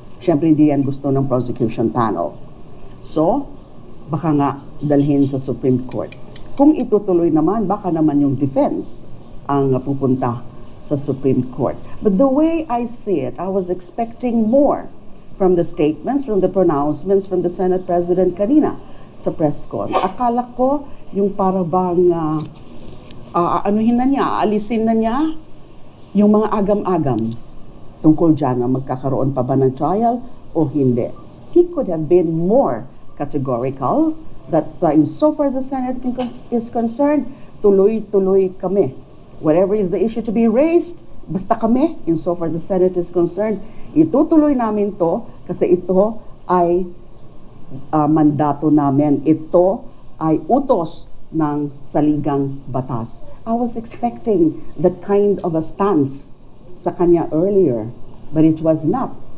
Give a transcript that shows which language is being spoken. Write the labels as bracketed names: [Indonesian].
[Filipino] Siyempre, hindi yan gusto ng prosecution panel. So, baka nga dalhin sa Supreme Court. Kung itutuloy naman, baka naman yung defense ang pupunta sa Supreme Court. [English] But the way I see it, I was expecting more from the statements, from the pronouncements from the Senate President [Filipino] kanina sa press con. Akala ko yung para bang anuhin na niya, alisin na niya yung mga agam-agam tungkol dyan na magkakaroon pa ba ng trial o hindi. [English] He could have been more categorical that insofar as the Senate is concerned, [Filipino] tuloy-tuloy kami. [English] Whatever is the issue to be raised, [Filipino] basta kami, [English] insofar as the Senate is concerned, [Filipino] itutuloy namin to kasi ito ay mandato namin. Ito ay utos ng saligang batas. [English] I was expecting that kind of a stance [Filipino] sa kanya [English] earlier, but it was not.